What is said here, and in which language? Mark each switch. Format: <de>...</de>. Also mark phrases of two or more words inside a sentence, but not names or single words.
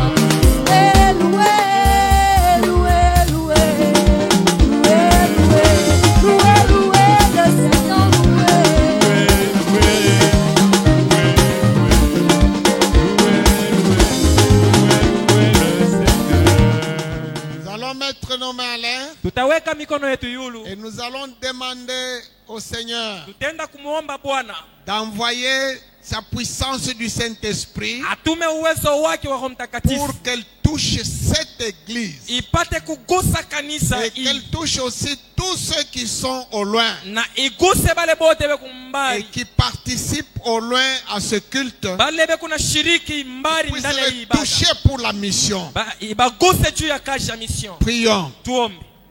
<fr>Loué, loué, loué, loué, loué, loué, loué, le Seigneur, loué. Nous allons mettre nos mains à l'air</fr> <sw>Tutaweka mikono yetu yulu,</sw> <fr>et nous allons demander au Seigneur</fr> <sw>tutenda kumuomba Bwana</sw> <fr>d'envoyer sa puissance du Saint-Esprit</fr> <sw>atume uwezo wake wa Roho Mtakatifu</sw> <fr>pour qu'elle touche cette église</fr> <sw>ipate kugusa kanisa</sw> <fr>et qu'elle touche aussi tous ceux qui sont au loin</fr> <sw>na iguse bale bote be</sw> <fr>et</fr> <sw>kumbali</sw> <fr>qui participent au loin à ce culte,</fr> <sw>bale be kuna shiriki mbali</sw> <fr>puisse</fr> <sw>ndani ya</sw> <fr>les</fr> <sw>ibada</sw> <fr>toucher pour la mission.</fr> <sw>ibaguse juu ya kazi ya mission.</sw> <fr>Prions.</fr> <sw>Tuombe.</sw>